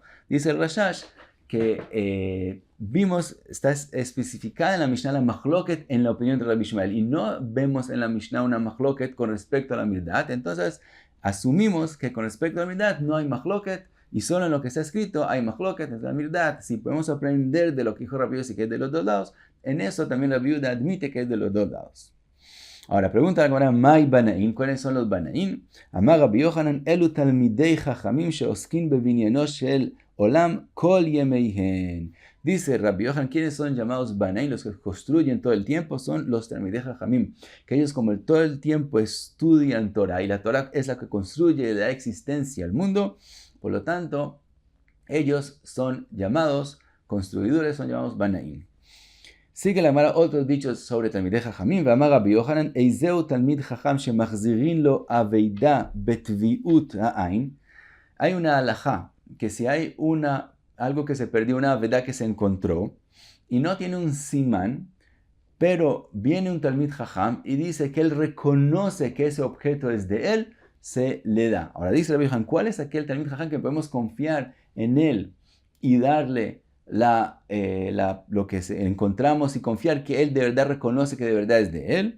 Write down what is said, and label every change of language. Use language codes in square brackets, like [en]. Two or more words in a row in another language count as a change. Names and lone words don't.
[es] Dice el Rashash que está especificada en la Mishnah la machloket en la opinión de Rabbi Ishmael y no vemos en la Mishnah una machloket con respecto a la mirdat, entonces asumimos que con respecto a la mirdat no hay machloket y solo en lo que está escrito hay machloket, es la mirdat. Si podemos aprender de lo que dijo Rabbi Yossi que es de los dos lados, en eso también la viuda admite que es de los dos lados. Ahora, pregunta la Gemara, [arc] ¿מאי בנאין? [es] ¿Cuáles son los Banaín? [he] אמר רבי יוחנן, אלו תלמידי חכמים שעוסקין בבנינו של עולם כל ימיהן. [es] Dice Rabbi Yochanan, ¿quiénes son llamados Banaín? Los que construyen todo el tiempo son los [he] תלמידי חכמים, [es] que ellos como todo el tiempo estudian Torah, y la Torah es la que construye, da existencia al mundo, por lo tanto, ellos son llamados, construidores son llamados Banaín. Sigue la Gemara otros dichos sobre [he] תלמידי חכמים. ואמר רבי יוחנן, איזהו תלמיד חכם שמחזירין לו אבידה בטביעות העין. [es] Hay una halajá que si hay algo que se perdió, una aveida que se encontró y no tiene un simán, pero viene un [he] תלמיד חכם [es] y dice que él reconoce que ese objeto es de él, se le da. Ahora dice Rabbi Yochanan, ¿cuál es aquel [he] תלמיד חכם [es] que podemos confiar en él y darle lo que encontramos y confiar que él de verdad reconoce que de verdad es de él?